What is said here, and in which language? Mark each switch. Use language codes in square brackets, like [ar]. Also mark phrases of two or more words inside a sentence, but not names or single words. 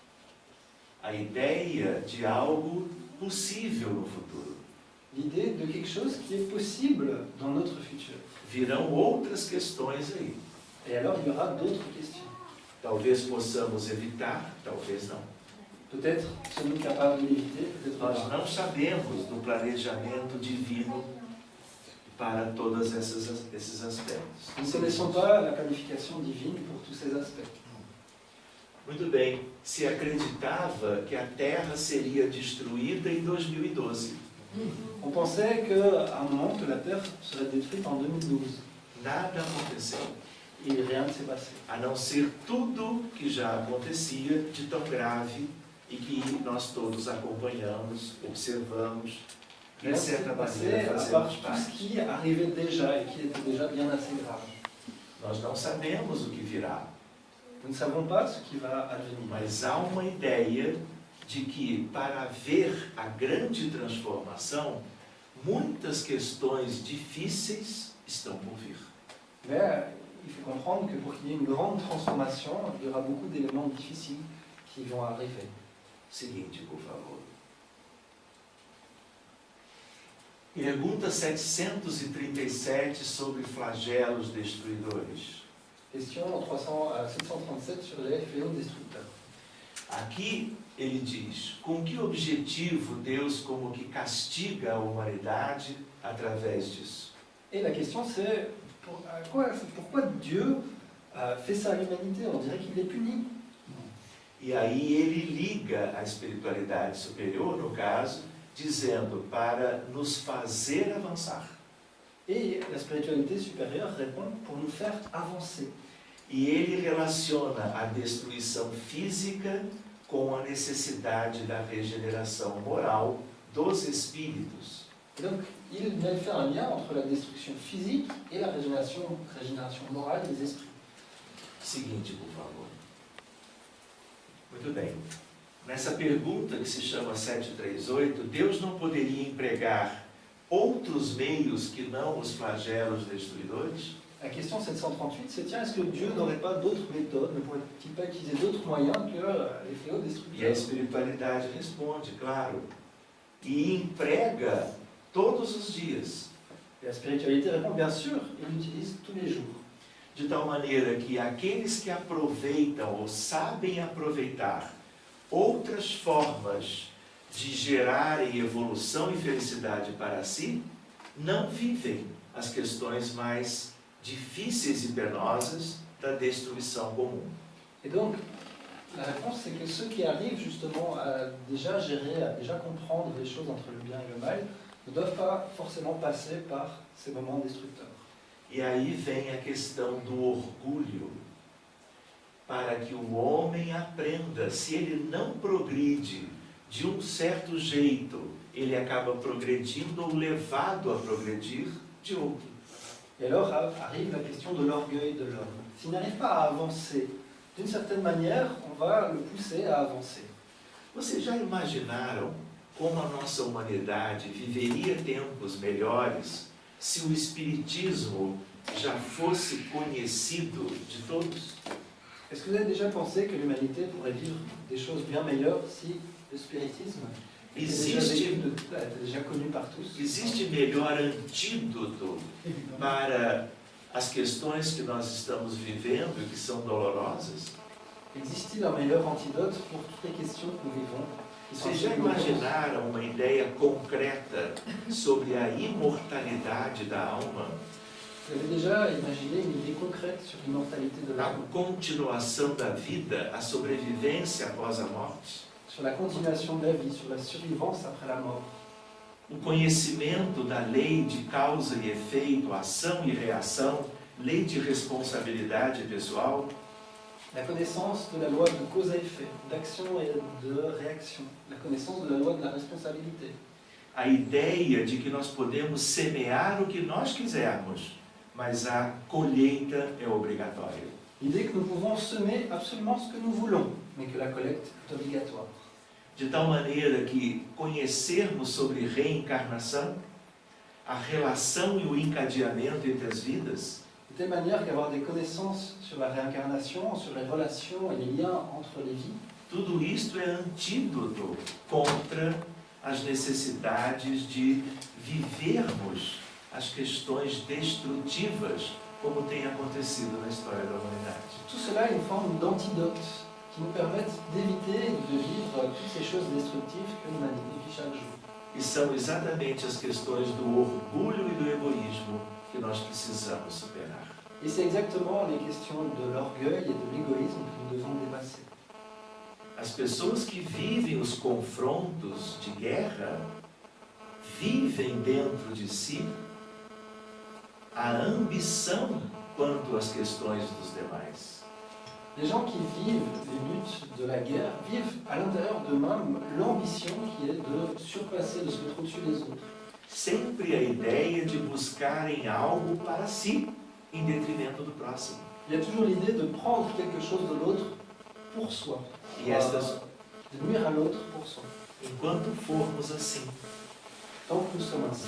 [pt] A ideia de algo possível no futuro. [fr] L'idée de quelque chose qui est possible dans notre futur. [pt] Virão outras questões aí. [fr] Et alors, il y aura d'autres questions. [pt] Talvez possamos evitar, talvez não. [fr] Peut-être sommes-nous capables de l'éviter, peut-être [pt] Nós [fr] pas. [pt] não sabemos do planejamento divino para todos esses aspectos. [fr] Nous ne connaissons pas la planification divine pour tous ces aspects. [pt] Muito bem, se acreditava que a Terra seria destruída em 2012. [fr] On pensait qu'à un moment que la Terre serait détruite en 2012. [pt] Nada aconteceu, [fr] Et rien ne s'est passé. [pt] a não ser tudo que já acontecia de tão grave e que nós todos acompanhamos, observamos, e [fr] Rien [pt] de [fr] ne s'est [pt] certa [fr] passé [pt] maneira [fr] à part [pt] fazemos [fr] tout ce [pt] parte. [fr] qui arrivait déjà et qui était déjà bien assez grave. [pt] Nós não sabemos o que virá, [fr] Nous ne savons pas ce qui va advenir. [pt] mas há uma ideia de que para haver a grande transformação, muitas questões difíceis estão por vir. [fr] Mais il faut comprendre que pour qu'il y ait une grande transformation, il y aura beaucoup d'éléments difficiles qui vont arriver. [pt] Seguinte, por favor. Pergunta 737 sobre flagelos destruidores. [fr] Question 737 sur les fléaux destructeurs. [pt] Aqui ele diz: com que objetivo Deus como que castiga a humanidade através disso? [fr] Et la question c'est pourquoi Dieu fait ça à l'humanité? On dirait qu'il les punit. [pt] E aí ele liga a espiritualidade superior, no caso, dizendo para nos fazer avançar. [fr] Et la spiritualité supérieure répond pour nous faire avancer. [pt] E ele relaciona a destruição física com a necessidade da regeneração moral dos espíritos. [fr] Et donc il vient faire un lien entre la destruction physique et la régénération morale des esprits. [pt] Seguinte, por favor. Muito bem. Nessa pergunta que se chama 738, Deus não poderia empregar outros meios que não os flagelos destruidores? [fr] La question 738, c'est tiens, est-ce que Dieu n'aurait pas d'autres méthodes, ne pourrait-il pas utiliser d'autres moyens que les fléaux [pt] E a [fr] destructeurs? [pt] espiritualidade responde, claro, e emprega todos os dias, [fr] Et la spiritualité répond bien sûr, il l'utilise tous les jours. [pt] de tal maneira que aqueles que aproveitam ou sabem aproveitar outras formas de gerarem evolução e felicidade para si, não vivem as questões mais difíceis e penosas da destruição comum. [fr] Et donc, la réponse, c'est que ceux qui arrivent justement à déjà gérer, à déjà comprendre les choses entre le bien et le mal, ne doivent pas forcément passer par ces moments destructeurs. [pt] E aí vem a questão do orgulho, para que o homem aprenda, se ele não progride de um certo jeito ele acaba progredindo ou levado a progredir de outro. [fr] Et alors arrive la question de l'orgueil de l'homme. S'il n'arrive pas à avancer, d'une certaine manière, on va le pousser à avancer. [pt] Vocês já imaginaram como a nossa humanidade viveria tempos melhores se o Espiritismo já fosse conhecido de todos? [fr] Est-ce que vous avez déjà pensé que l'humanité pourrait vivre des choses bien meilleures si le spiritisme était déjà connu par tous? [pt] Existe melhor antídoto para as questões que nós estamos vivendo e que são dolorosas? [fr] Existe-t-il un meilleur antidote pour toutes les questions que nous vivons? [pt] Vocês já imaginaram uma ideia concreta sobre a imortalidade da alma? [fr] Vous avez déjà imaginé une idée concrète sur l'immortalité de [pt] A [fr] l'âme, [pt] continuação da vida, a sobrevivência após a morte? [fr] sur la continuation de la vie, sur la survivance après la mort? [pt] O conhecimento da lei de causa e efeito, ação e reação, lei de responsabilidade pessoal? [fr] La connaissance de la loi de cause à effet, d'action et de réaction. La connaissance de la loi de la responsabilité. [pt] A ideia de que nós podemos semear o que nós quisermos, mas a colheita é obrigatória. [fr] L'idée que nous pouvons semer absolument ce que nous voulons, mais que la collecte est obligatoire. [pt] De tal maneira que conhecermos sobre reencarnação, a relação e o encadeamento entre as vidas, [fr] De telle manière qu'avoir des connaissances sur la réincarnation, sur les relations et les liens entre les vies, [pt] tudo isto é antídoto contra as necessidades de vivermos as questões destrutivas, como tem acontecido na história da humanidade. [fr] tout cela est une forme d'antidote qui nous permettent d'éviter de vivre toutes ces choses destructives que l'humanité vit chaque jour. [pt] E são exatamente as questões do orgulho e do egoísmo que nós precisamos superar. [fr] Et c'est exactement les questions de l'orgueil et de l'égoïsme que nous devons dépasser. [pt] As pessoas que vivem os confrontos de guerra vivem dentro de si a ambição quanto às questões dos demais. [fr] Les gens qui vivent les luttes de la guerre vivent à l'intérieur d'eux-mêmes l'ambition qui est de surpasser, de se mettre au-dessus des autres. [pt] Sempre a ideia de buscarem algo para si, em detrimento do próximo. [fr] Il y a toujours l'idée de prendre quelque chose de l'autre pour soi, [pt] E estas, [fr] de nuire à l'autre pour soi. [pt] enquanto formos assim, [fr] Tant que nous sommes ainsi,